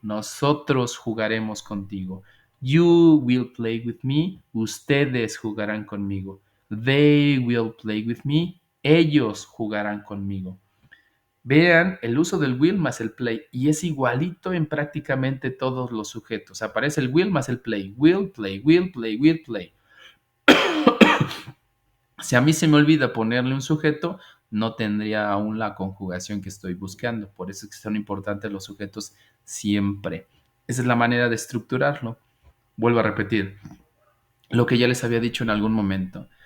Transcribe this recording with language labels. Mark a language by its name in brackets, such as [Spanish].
[Spanish] Nosotros jugaremos contigo. [English] You will play with me. [Spanish] Ustedes jugarán conmigo. [English] They will play with me. [Spanish] Ellos jugarán conmigo. Vean el uso del will más el play y es igualito en prácticamente todos los sujetos. Aparece el will más el play. [English] Will, play, will, play, will, play. [Spanish] Si a mí se me olvida ponerle un sujeto, no tendría aún la conjugación que estoy buscando. Por eso es que son importantes los sujetos siempre. Esa es la manera de estructurarlo. Vuelvo a repetir lo que ya les había dicho en algún momento.